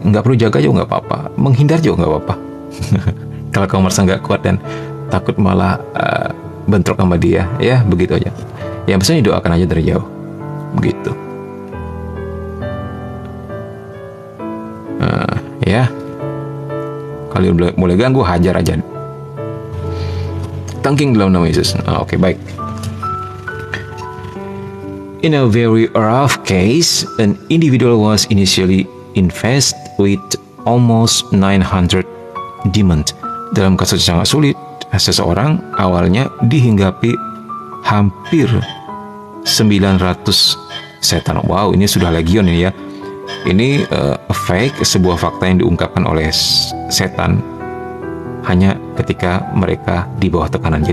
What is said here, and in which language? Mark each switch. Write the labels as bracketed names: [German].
[Indonesian] Nggak perlu jaga juga nggak apa-apa. Menghindar juga nggak apa-apa. Kalau kamu merasa nggak kuat dan takut malah bentrok sama dia, ya begitu aja. Ya maksudnya doakan aja dari jauh. Begitu. Ya. Kalau mulai ganggu, hajar aja. Tangking dalam nama Yesus. Oke, baik. [English] In a very rough case, an individual was initially infested with almost 900 demons. [Indonesian] Dalam kasus yang sangat sulit, seseorang awalnya dihinggapi hampir 900 setan. Wow, ini sudah legion ini ya. Ini fake, sebuah fakta yang diungkapkan oleh setan hanya ketika mereka di bawah tekanan.